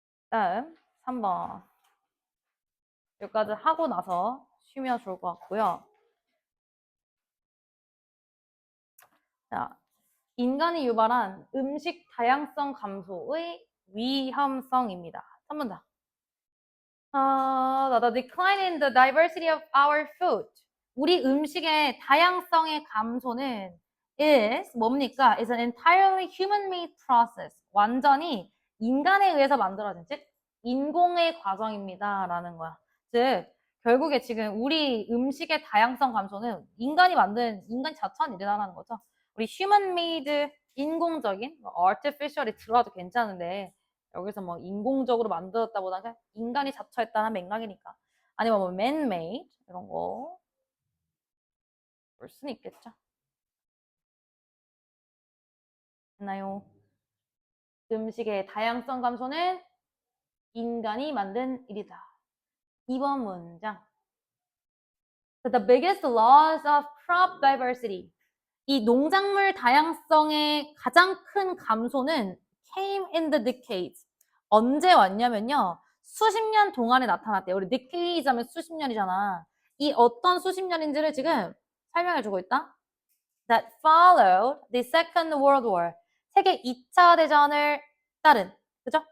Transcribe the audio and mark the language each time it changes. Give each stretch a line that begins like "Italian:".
Korean: 다음 3번. 여기까지 하고 나서 쉬면 좋을 것 같고요. 자, 인간이 유발한 음식 다양성 감소의 위험성입니다. 3번 다.
English: The decline in the diversity of our food.
Korean: 우리 음식의 다양성의 감소는 is 뭡니까?
English: is an entirely human-made process.
Korean: 완전히 인간에 의해서 만들어진, 즉 인공의 과정입니다. 라는 거야. 즉 결국에 지금 우리 음식의 다양성 감소는 인간이 만든, 인간이 자처한 일이라는 거죠. 우리 human-made, 인공적인, artificial이 들어가도 괜찮은데 여기서 뭐 인공적으로 만들었다보다 그냥 인간이 자처했다는 맥락이니까. 아니면 뭐 man-made 이런 거 볼 수는 있겠죠. 됐나요? 음식의 다양성 감소는 인간이 만든 일이다. 2번 문장.
English: The biggest loss of crop diversity.
Korean: 이 농작물 다양성의 가장 큰 감소는
English: came in the decades.
Korean: 언제 왔냐면요. 수십 년 동안에 나타났대요. 우리 decades 하면 수십 년이잖아. 이 어떤 수십 년인지를 지금 설명해 주고 있다.
English: That followed the Second World War.
Korean: 세계 2차 대전을 따른. 그죠?